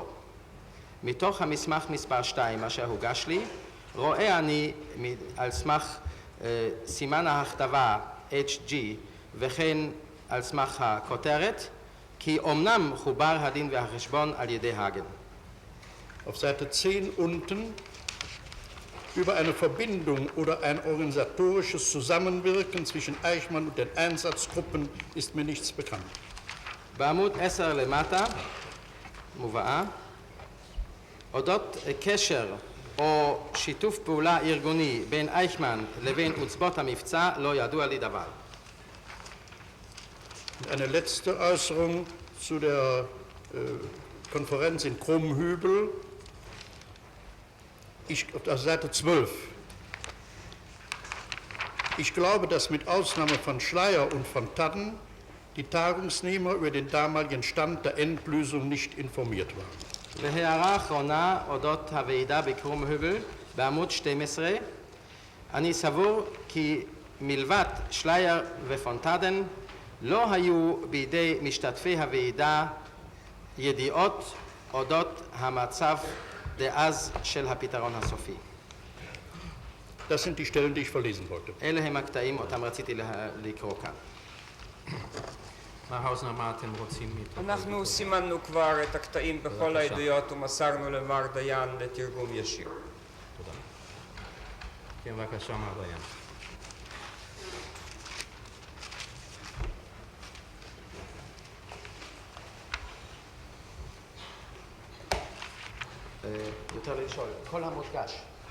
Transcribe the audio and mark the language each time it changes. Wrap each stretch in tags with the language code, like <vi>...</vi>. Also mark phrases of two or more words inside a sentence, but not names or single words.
<he>מתוך המסמך מספר 2 אשר הוגש לי, רואה אני על סמך סימן ההכתבה HG וכן על סמך הכותרת, כי אומנם חובר הדין והחשבון על ידי האגן.</he> <de>Auf Seite 10 unten, über eine Verbindung oder ein organisatorisches Zusammenwirken zwischen Eichmann und den Einsatzgruppen ist mir nichts bekannt.</de> <he>בעמוד 10 למטה, מובאה, אודות קשר או שיתוף פעולה ארגוני בין אייכמן לבין עוצבות המבצע לא ידוע לי דבר.</he> <de>Eine letzte Äußerung zu der Konferenz in Krummhübel. Auf der Seite 12. Ich glaube, dass mit Ausnahme von Schleyer und von Tadden die Tagungsnehmer über den damaligen Stand der Endlösung nicht informiert waren.</de> <he>והערה אחרונה אודות הוועידה בקרום הובל בעמוד 12, אני סבור כי מלבד שלייר ופונטדן לא היו בידי משתתפי הוועידה ידיעות אודות המצב דאז של הפתרון הסופי.</he> <de>Das sind die Stellen, die ich verlesen wollte.</de> <he>אלה הם הקטעים אותם רציתי לקרוא כאן. מר האוזנר, מה אתם רוצים? אנחנו סימנו כבר את הקטעים בכל העדויות ומסרנו למר דיין לתרגום ישיר. תודה. כן, בבקשה, מר דיין. יותר לשאול, כל המודגש.</he>